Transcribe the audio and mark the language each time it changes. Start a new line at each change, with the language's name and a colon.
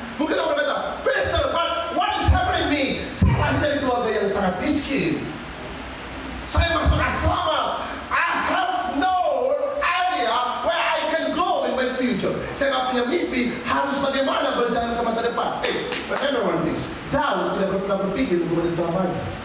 Indonesian: Mungkin orang kata,
English: Pastor, but what is happening to me?
Indonesian: Saya lahir dari keluarga yang sangat miskin. Saya masuk asrama.
English: I have no idea where I can go in my future.
Indonesian: Saya nggak punya mimpi harus bagaimana berjalan ke masa depan.
English: Remember one thing.
Indonesian: Daud tidak pernah berpikir untuk menjadi seorang raja.